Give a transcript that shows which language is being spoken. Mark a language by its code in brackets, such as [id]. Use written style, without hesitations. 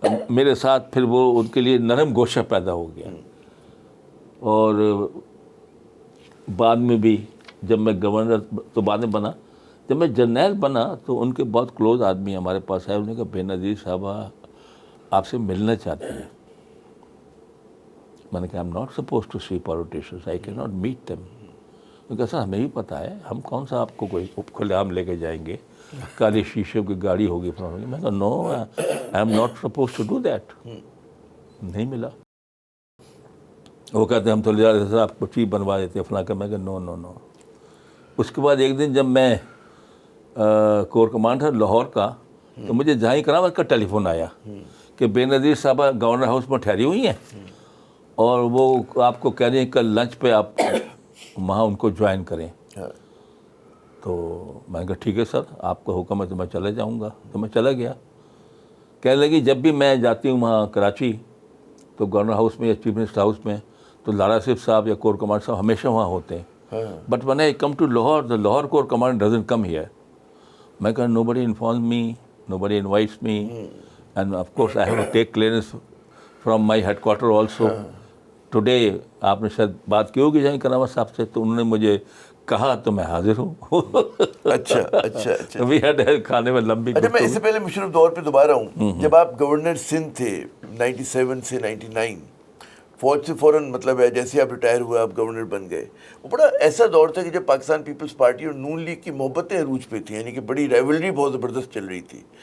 [ur] میرے ساتھ پھر وہ ان کے لیے نرم گوشہ پیدا ہو گیا. اور بعد میں بھی جب میں گورنر تو بعد میں بنا, جب میں جرنیل بنا تو ان کے بہت کلوز آدمی ہمارے پاس آئے, انہوں نے کہا بے نظیر صاحبہ آپ سے ملنا چاہتے ہیں. میں نے کہا [en] I'm not supposed to see politicians, I cannot meet them. [ur] میں کہا سر ہمیں بھی پتہ ہے, ہم کون سا آپ کو کوئی کھلے عام لے کے جائیں گے, کالی شیشے کی گاڑی ہوگی. میں کہا [en] no, I am not supposed to do that. [ur] نہیں ملا. وہ کہتے ہیں ہم تو لے جاتے سر آپ کو چیف بنوا دیتے فلاں کا. میں کہا نو. اس کے بعد ایک دن جب میں کور کمانڈر لاہور کا, تو مجھے جہاں کرامت کا ٹیلی فون آیا کہ بے نظیر صاحبہ گورنر ہاؤس میں ٹھہری ہوئی ہیں اور وہ آپ کو کہہ رہی ہیں کل لنچ پہ آپ وہاں ان کو جوائن کریں. تو میں نے کہا ٹھیک ہے سر, آپ کا حکم ہے تو میں چلے جاؤں گا. تو میں چلا گیا. کہنے لگی جب بھی میں جاتی ہوں وہاں کراچی تو گورنر ہاؤس میں یا چیف منسٹر ہاؤس میں تو لارا آصف صاحب یا کور کمانڈر صاحب ہمیشہ وہاں ہوتے ہیں. [en] But when I come to Lahore, the Lahore Corps Commander doesn't come here. [ur] میں کہا [en] nobody informs me, nobody invites me, and of course I have to take clearance from my headquarter also. [ur] Today آپ نے شاید بات کی ہوگی جہاں کرامت صاحب سے, تو انہوں نے مجھے کہا تو میں حاضر ہوں. اچھا. [en] We had [ur] کھانے میں لمبی. اچھا میں اس سے پہلے مشرف دور پہ دوبارہ ہوں. جب آپ گورنر سندھ تھے 97 سے 99, فوج سے فوراً مطلب ہے جیسے آپ ریٹائر ہوئے آپ گورنر بن گئے, وہ بڑا ایسا دور تھا کہ جب پاکستان پیپلز پارٹی اور نون لیگ کی محبتیں عروج پہ تھیں, یعنی کہ بڑی ریولری بہت زبردست چل رہی تھی.